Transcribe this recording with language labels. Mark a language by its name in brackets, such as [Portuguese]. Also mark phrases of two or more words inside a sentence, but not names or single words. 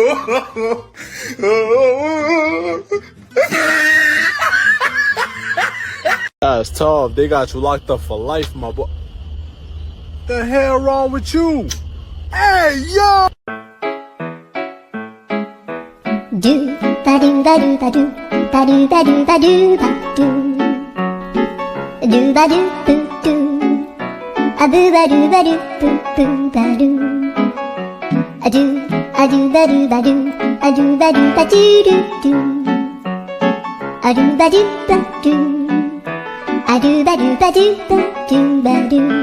[English] That's tough. They got you locked up for life, my boy. The hell wrong with you? Hey, yo! Do ba do ba do ba do ba do ba do ba do ba do do ba do boo do a boo ba do ba do boo boo ba do a do ba do ba do a do ba do ba do do do a do ba do ba do a do ba do ba do ba do ba do